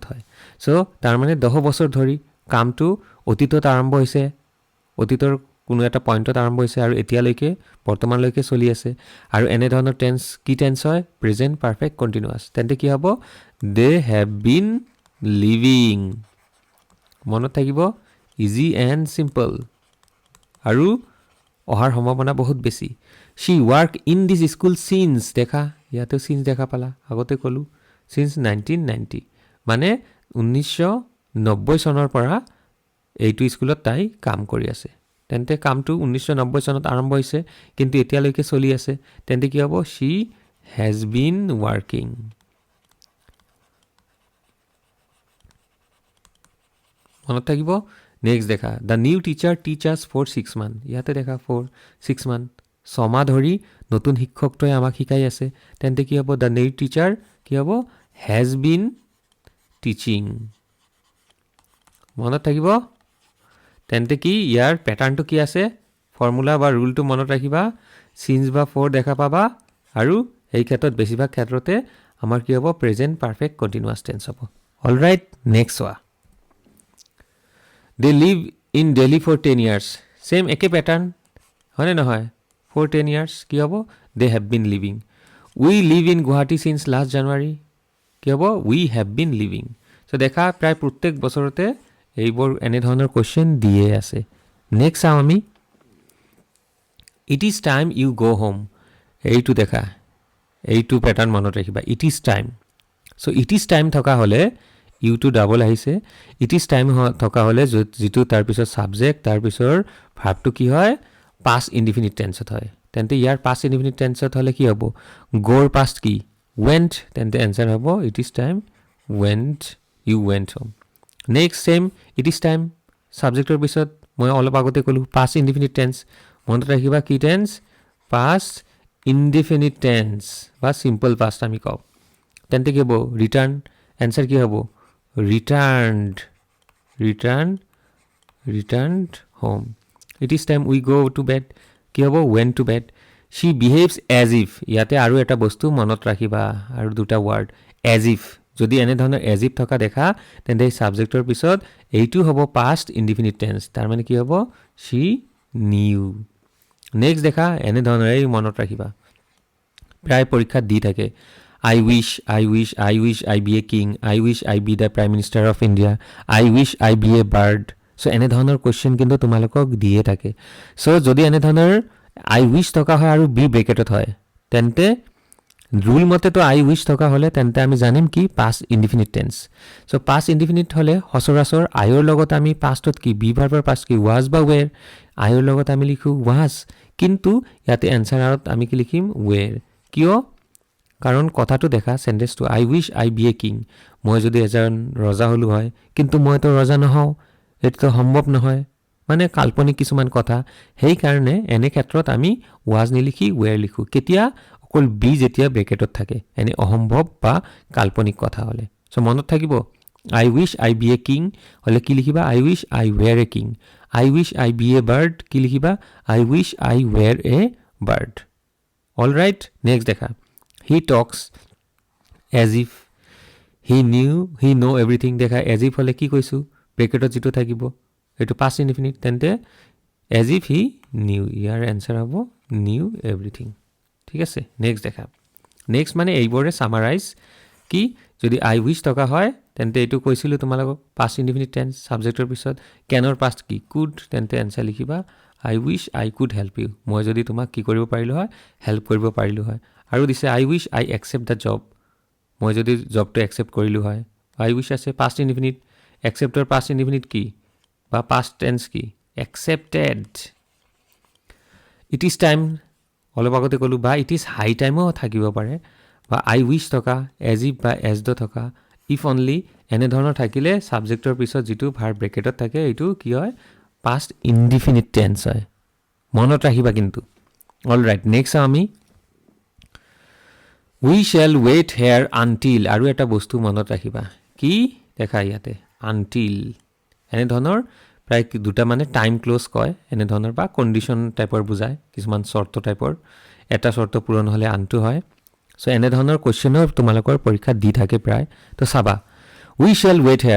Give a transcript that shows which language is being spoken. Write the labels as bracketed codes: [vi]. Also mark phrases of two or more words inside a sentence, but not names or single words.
[as] হয় সো তাৰ মানে 10 বছৰ ধৰি কামটো অতীতত আৰম্ভ হৈছে অতীতৰ কোনো এটা পইণ্টত আৰম্ভ হৈছে আৰু এতিয়ালৈকে বৰ্তমানলৈকে চলি আছে আৰু এনে ধৰণৰ টেন্স কি টেন্স হয় [en] present perfect continuous [as] তেন্তে কি হ'ব [en] they have been living [as] মনত থাকিব [en] easy and simple [as] আৰু অহাৰ সম্ভাৱনা বহুত বেছি [en] she work in this school since [as] দেখা ইয়াতে since দেখা পালা আগতে কলো since 1990 মানে 1990 চনৰ পৰা এইটো স্কুলত তাই কাম কৰি আছে তেন্তে কামটো 1990 চনত আৰম্ভ হৈছে কিন্তু এতিয়ালৈকে চলি আছে তেন্তে কি হ'ব [en] she has been working [as] মনত থাকিব নেক্সট দেখা [en] the new teacher teaches for 6 months [as] ইয়াতে দেখা [en] for 6 months [as] ছমাহ ধৰি নতুন শিক্ষকটোৱে আমাক শিকাই আছে তেন্তে কি হ'ব [en] the new teacher [as] কি হ'ব [en] has been teaching [as] মনত থাকিব তেন্তে কি ইয়াৰ প্যাটাৰ্নটো কি আছে ফৰ্মুলা বা ৰুলটো মনত ৰাখিবা সিন্স বা ফৰ দেখা পাবা আৰু এই ক্ষেত্ৰত বেছিভাগ ক্ষেত্ৰতে আমাৰ কি হ'ব [en] present perfect continuous tense [as] হ'ব [en] alright next [as] ওয়া [en] they live in Delhi for 10 years same [as] একে প্যাটাৰ্ন হয়নে নহয় [en] for 10 years [as] কি হ'ব [en] they have been living we live in Guwahati since last January [as] কি হ'ব [en] we have been living [as] so দেখা প্ৰায় প্ৰত্যেক বছৰতে এইবোৰ এনে ধৰণৰ কোৱেশ্চন দিয়ে আছে নেক্সট চাও আমি [en] it is time you go home [as] এইটো দেখা এইটো প্যাটাৰ্ন মনত ৰাখিবা [en] it is time so it is time [as] থকা হলে [en] you to double [as] আহিছে [en] it is time [as] থকা হলে যেটো তাৰ পিছত সাবজেক্ট তাৰ পিছৰ ভাৰ্বটো কি হয় [en] past indefinite tenseত [as] হয় তেন্তে ইয়াৰ [en] past indefinite tenseত [as] হলে কি হ'ব goৰ past কি went তেন্তে आंसर হ'ব [en] it is time went you went home next same it is time [as] সাবজেক্টৰ পিছত মই অলপ আগতে কলো [en] past indefinite tense [as] মনত ৰাখিবা কি tense [en] past indefinite tense [as] বা [en] simple past [as] আমি কও তেন্তে কি হ'ব return आंसर কি হ'ব [en] returned home it is time we go to bed [as] কি হ'ব [en] went to bed she behaves as if [as] ইয়াতে আৰু এটা বস্তু মনত ৰাখিবা আৰু দুটা ওয়াৰ্ড [en] as if [as] যদি এনে ধৰণৰ as if থকা দেখা তেন্তে সাবজেক্টৰ পিছত এইটো হ'ব [en] past indefinite tense [as] তাৰ মানে কি হ'ব [en] she knew [as] নেক্সট দেখা এনে ধৰণৰ এই মনত ৰাখিবা প্ৰায় পৰীক্ষা দি থাকে [en] I wish I be a king. I wish I be the Prime Minister of India. I wish [as] I be a bird. So এনে ধৰণৰ কোৱেশ্চন কিন্তু তোমালোকক দিয়ে থাকে সো যদি এনে ধৰণৰ [en] I wish [as] থকা হয় আৰু be ব্ৰেকেটত হয় তেন্তে ৰুল মতে তো I wish থকা হলে তেন্তে আমি জানিম কি [en] past indefinite tense [as] সো [en] past indefinite [as] হলে হসৰাসৰ I ৰ লগত আমি pastত কি be ভাৰ্বৰ past কি was বা were I ৰ লগত আমি লিখো was কিন্তু ইয়াতে আনসাৰত আমি কি লিখিম were কিয় কাৰণ কথাটো দেখা সেন্টেন্সটো [en] I wish I be a king [as] মই যদি এজন ৰজা হলো হয় কিন্তু মই তো ৰজা নহও এটো সম্ভৱ নহয় মানে কাল্পনিক কিছুমান কথা হেই কাৰণে এনে ক্ষেত্ৰত আমি was নিলিখি were লিখো কেতিয়া অকল be যেতিয়া ব্ৰেকেটত থাকে এনে অসম্ভৱ বা কাল্পনিক কথা হলে সো মনত থাকিব [en] I wish I be a king [as] হলে কি লিখিবা [en] I wish I were a king I wish I be a bird [as] কি লিখিবা [en] I wish I were a bird all right next [as] দেখা [en] he talks as if he know everything দেখা as if [as] হলে কি কৈছো ব্ৰেকেটত যেটো থাকিব এটো [en] past indefinite তেন্তে as if he knew [as] ইয়াৰ आंसर হ'ব [en] knew everything [as] ঠিক আছে নেক্সট দেখা নেক্সট মানে এইবোৰে সামাৰাইজ কি যদি I wish থকা হয় তেন্তে এটো কৈছিলো তোমালোকক [en] past indefinite tense [as] সাবজেক্টৰ পিছত canৰ past কি could তেন্তে आंसर লিখিবা [en] I wish I could help you [as] মই যদি তোমাক কি কৰিব পাৰিলো হয় হেল্প কৰিব পাৰিলো হয় আৰু দিছে [en] I wish I accept the job [as] মই যদি জবটো accept কৰিলো হয় [en] I wish [as] আছে [en] past indefinite acceptor past indefinite [as] কি বা [en] past tense [as] কি accepted [en] it is time [as] অলপ আগতে কলো বা [en] it is high time [as] ও থাকিব পাৰে বা [en] I wish [as] থকা [en] as if [as] বা [en] as though [as] থকা [en] if only [as] এনে ধৰণৰ থাকিলে সাবজেক্টৰ পিছত যেটো ভাৰ্ব ব্ৰেকেটত থাকে এটো কি হয় [en] past indefinite tense [as] হয় মনত ৰাখিবা কিন্তু [en] all right next [as] আমি [en] we shall wait here until [as] আৰু এটা বস্তু মনত ৰাখিবা কি দেখা ইয়াতে আনটিল এনেধৰণৰ প্ৰায় দুটা মানে [en] time clause [as] কয় এনেধৰণৰ বা কণ্ডিশ্যন টাইপৰ বুজায় কিছুমান চৰ্ত টাইপৰ এটা চৰ্ত পূৰণ হ'লে আনটো হয় চ' এনেধৰণৰ কুৱেশ্যনো তোমালোকৰ পৰীক্ষাত দি থাকে প্ৰায় তো চাবা [en] we shall wait here